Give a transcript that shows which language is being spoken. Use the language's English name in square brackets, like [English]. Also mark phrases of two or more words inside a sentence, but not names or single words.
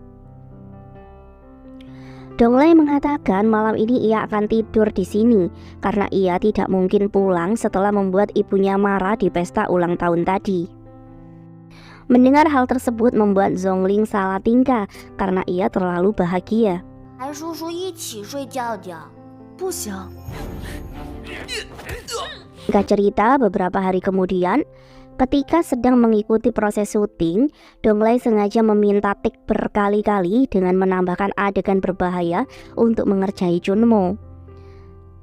[Indonesian] Donglai mengatakan malam ini ia akan tidur di sini karena ia tidak mungkin pulang setelah membuat ibunya marah di pesta ulang tahun tadi. Mendengar hal tersebut membuat Zhongling salah tingkah karena ia terlalu bahagia. [Chinese] 还叔叔一起睡觉觉。不行。 [Indonesian] Singkat cerita, beberapa hari kemudian, ketika sedang mengikuti proses syuting, Donglai sengaja meminta take berkali-kali dengan menambahkan adegan berbahaya untuk mengerjai Chunmo.